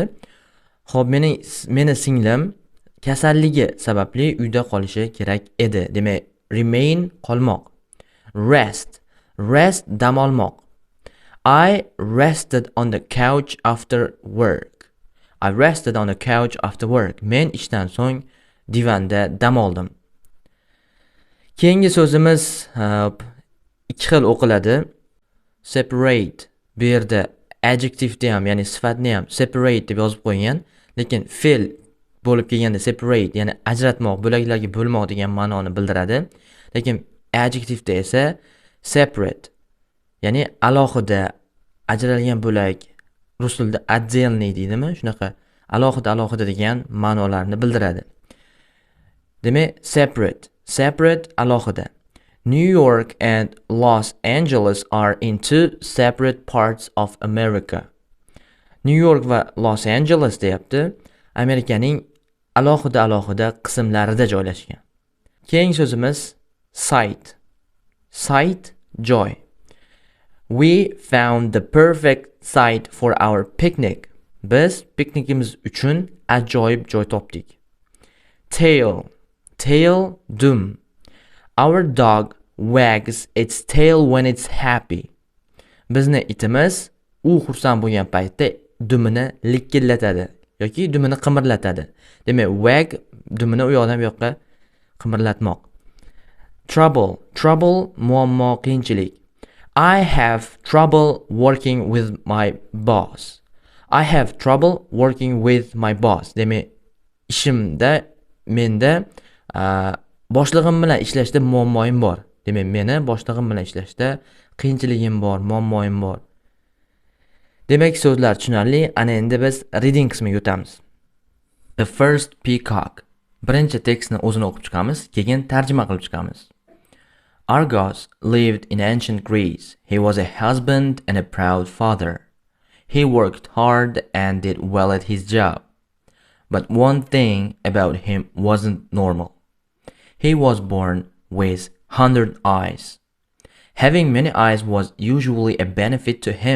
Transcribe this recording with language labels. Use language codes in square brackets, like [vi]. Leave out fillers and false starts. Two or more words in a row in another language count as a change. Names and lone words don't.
[uz] Xo'p, meni singlim kasalligi sababli uyda qolishi kerak edi. Demak, remain qolmoq. Rest dam olmoq. [en] I rested on the couch after work. [uz] Men ishdan so'ng divanda dam oldim. Keyingi so'zimiz ikki xil o'qiladi. Separate. Bu yerda adjectiveni ham, ya'ni sifatni ham separate deb yozib qo'ygan, lekin fe'l bo'lib kelganda separate, ya'ni ajratmoq, bo'laklarga bo'lmoq degan ma'noni bildiradi. Lekin adjectiveda esa separate, ya'ni alohida, ajralgan bo'lak, rus tilida отдельный deydimi? Shunaqa alohida degan ma'nolarni bildiradi. Demak, separate alohida. [en] New York and Los Angeles are in two separate parts of America. [uz] New York va Los Angeles deyapti, Amerikaning alohida qismlarida joylashgan. Keyingi so'zimiz site, joy. [en] We found the perfect site for our picnic. [uz] Biz piknikimiz uchun ajoyib joy topdik. Tail, dum. [en] Our dog wags its tail when it's happy. [uz] Bizni itimiz u xursand bo'lgan paytda dumini likillatadi yoki dumini qimirlatadi. Demak, wag dumini u yoqdan bu yoqqa qimirlatmoq. Trouble muammo, qiyinchilik. [en] I have trouble working with my boss. I have trouble working with my boss. [uz] Demak, menda boshlig'im bilan ishlashda muammoim bor. Demak, meni boshlig'im bilan ishlashda qiyinchiligim bor, muammoim bor. Demak, so'zlar tushunarli. Ana endi biz reading qismiga o'tamiz. [en] The first peacock. [uz] Birinchi tekstni o'zini o'qib chiqamiz, keyin tarjima qilib chiqamiz. [en] Argos lived in ancient Greece. He was a husband and a proud father. He worked hard and did well at his job. But one thing about him wasn't normal. He was born with 100 eyes. Having many eyes was usually a benefit to him.